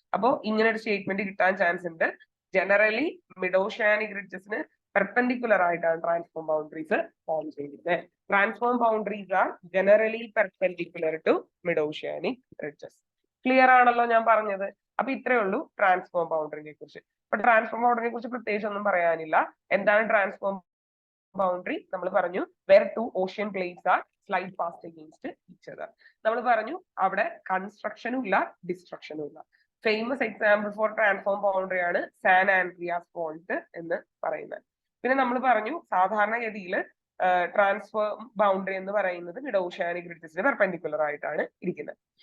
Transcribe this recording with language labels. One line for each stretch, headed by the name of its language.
Malayalam: അപ്പോ ഇങ്ങനെ ഒരു സ്റ്റേറ്റ്മെന്റ് കിട്ടാൻ ചാൻസ് ഉണ്ട്. ജനറലി മിഡ് ഓഷ്യാനിക് റിഡ്ജസിന് പെർപെൻഡിക്കുലർ ആയിട്ടാണ് ട്രാൻസ്ഫോം ബൗണ്ടറീസ് ഫോം ചെയ്യുന്നത്.
English: Transform boundaries are generally perpendicular to mid oceanic ridges.
Malayalam: Clear ആണല്ലോ ഞാൻ പറഞ്ഞത്? അപ്പൊ ഇത്രയേ ഉള്ളൂ ട്രാൻസ്ഫോം ബൗണ്ടറിനെ കുറിച്ച്. അപ്പൊ ട്രാൻസ്ഫോം ബൗണ്ടറിനെ കുറിച്ച് പ്രത്യേകിച്ച് ഒന്നും പറയാനില്ല. എന്താണ് ട്രാൻസ്ഫോം ബൗണ്ടറി? നമ്മൾ പറഞ്ഞു
English: where two ocean plates are slide past against each other.
Malayalam: നമ്മൾ പറഞ്ഞു അവിടെ കൺസ്ട്രക്ഷനും ഇല്ല, ഡിസ്ട്രക്ഷനും ഇല്ല.
English: famous example for transform boundary
Malayalam: ആണ് സാൻ ആൻഡ്രിയാസ് ഫോൾട്ട് എന്ന് പറയുന്നത്. പിന്നെ നമ്മൾ പറഞ്ഞു സാധാരണഗതിയിൽ ട്രാൻസ്ഫോം ബൗണ്ടറി എന്ന് പറയുന്നത് മിഡ് ഓഷ്യാനിക് റിഡ്ജസിന് പെർപെൻഡിക്കുലർ ആയിട്ടാണ് ഇരിക്കുന്നത്.